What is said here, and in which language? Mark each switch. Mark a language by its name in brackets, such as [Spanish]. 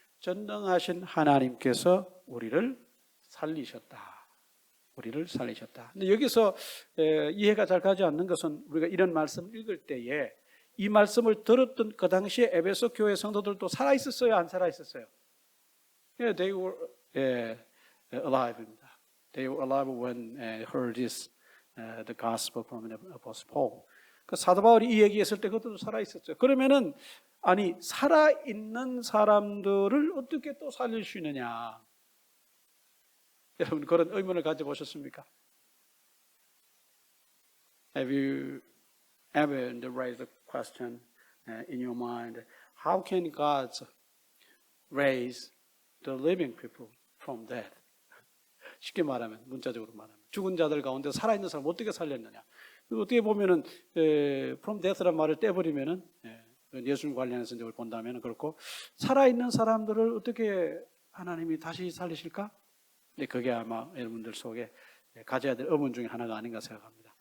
[Korean] 전능하신 하나님께서 우리를 살리셨다. 우리를 살리셨다. 근데 여기서 이해가 잘 가지 않는 것은 우리가 이런 말씀 읽을 때에 이 말씀을 들었던 그 당시에 에베소 교회 성도들도 살아 있었어요, 안 살아 있었어요? [English] They were alive [Korean] 입니다. [English] They were alive when heard this the gospel from the apostle Paul. [Korean] 그 사도 바울이 이 얘기했을 때 그것도 살아 있었죠. 그러면은 아니 살아 있는 사람들을 어떻게 또 살릴 수 있느냐? 여러분 그런 의문을 가져보셨습니까? [English] Have you ever raised the question in your mind, how can God raise the living people from death? [Korean] 쉽게 말하면, 문자적으로 말하면 죽은 자들 가운데 살아있는 사람 어떻게 살렸느냐? 어떻게 보면은 [English] from death [Korean] 란 말을 떼버리면은 예수님 관련해서 이걸 본다면 그렇고 살아있는 사람들을 어떻게 하나님이 다시 살리실까? 근데 그게 아마 여러분들 속에 가져야 될 의문 중에 하나가 아닌가 생각합니다.